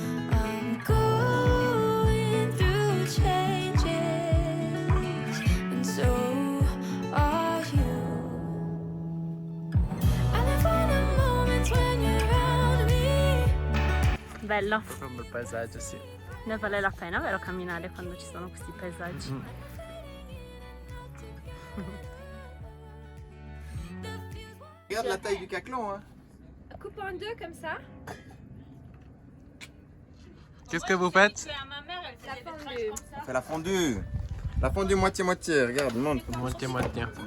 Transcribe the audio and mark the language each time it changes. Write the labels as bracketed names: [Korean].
[English] I'm going through changes, and so are you. I live for the moments when you're around me. [Italian] Bello, Proprio un bel paesaggio, sì. ne vale la pena, vero, camminare quando ci sono questi paesaggi? [French] Regarde la taille du caclon, hein. Coupe en deux comme ça. Qu'est-ce que vous faites? On fait la fondue. La fondue moitié-moitié, regarde, montre. Moitié-moitié.